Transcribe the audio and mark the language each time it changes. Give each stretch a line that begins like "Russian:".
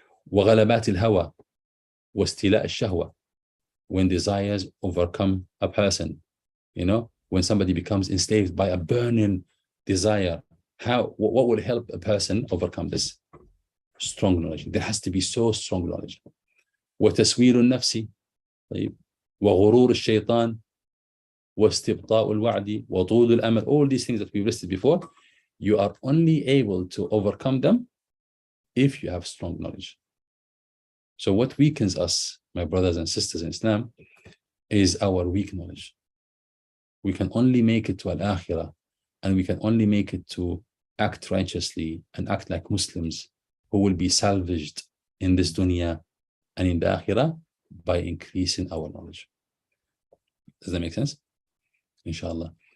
Arabic: وغلبات الهوى واستيلاء الشهوة,
English: when desires overcome a person, when somebody becomes enslaved by a burning desire, what will help a person overcome this? Strong knowledge. There has to be so strong knowledge.
Arabic: وتسويل النفس طيب وغرور الشيطان واستبطاء الوعد وطول الأمل.
English: All these things that we listed before, you are only able to overcome them if you have strong knowledge. So what weakens us, my brothers and sisters in Islam, is our weak knowledge. We can only make it to al-akhirah, and we can only make it to act righteously and act like Muslims who will be salvaged in this dunya and in the akhirah by increasing our knowledge. Does that make sense? Inshallah.